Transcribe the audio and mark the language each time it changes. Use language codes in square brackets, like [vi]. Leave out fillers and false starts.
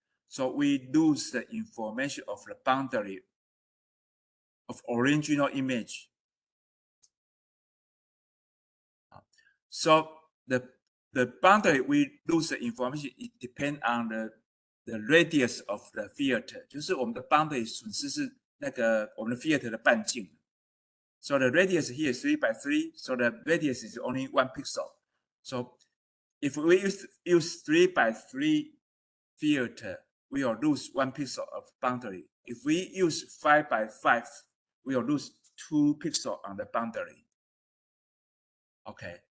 [en] So we lose the information of the boundary of original image. So the boundary we lose the information, it depends on the radius of the filter. [zh] 就是我们的 boundary 损失是那个我们的 filter 的半径。 [en] So the radius here is 3 by 3. So the radius is only 1 pixel. So if we use 3 by 3 filter, we will lose 1 pixel of boundary. If we use 5 by 5, we will lose 2 pixels on the boundary. Okay.